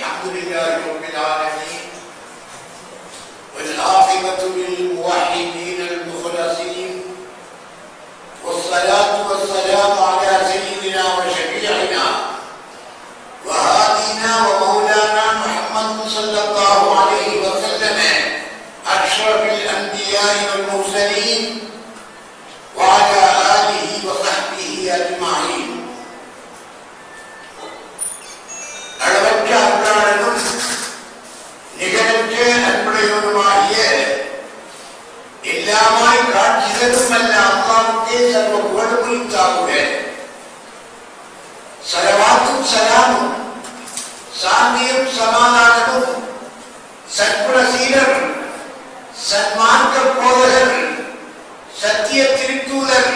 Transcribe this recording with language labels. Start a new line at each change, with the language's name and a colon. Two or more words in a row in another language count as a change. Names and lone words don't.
Arabic: لله رب العالمين والعاقبة للموحدين المخلصين والصلاة والسلام على سيدنا وشفيعنا وهادينا ومولانا محمد صلى الله عليه وسلم أشرف الأنبياء والمرسلين وعلى آله وصحبه أجمعين.
Tamil: அளவற்ற அருளாளனும் நிகழற்ற அன்புடையவனுமாகிய எல்லாமாய் காட்சிகளும் அல்ல அல்லாஹ்வுக்கே சர்வ புகழும் உரித்தாகுக. ஸலவாத்தும் ஸலாமும் சாந்தியும் சமாதானமும் சத்குணசீலர் சன்மார்க்க போதகர் சத்திய திருத்தூதர்